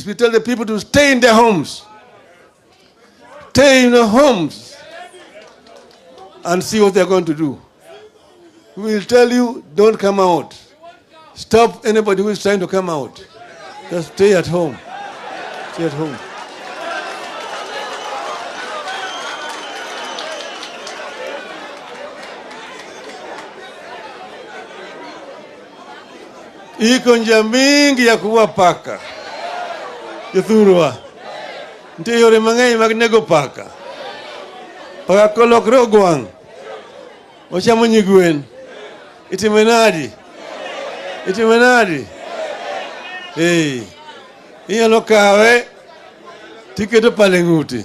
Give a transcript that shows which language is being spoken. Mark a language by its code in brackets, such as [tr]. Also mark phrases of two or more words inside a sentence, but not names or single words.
[en] We tell the people to stay in their homes. Stay in their homes and see what they're going to do. We will tell you, don't come out. Stop anybody who is trying to come out. Just stay at home. Stay at home. [sw] Iko njia mingi ya kuua paka. [luo] Yuthurwa. Nte yore mang'eny mag nego paka. Paka kolokre ogwang'. Ochamo nyigwen. Itime nadi? Itime nadi? Hey. Inyalo kawe tiketo pale ng'ute.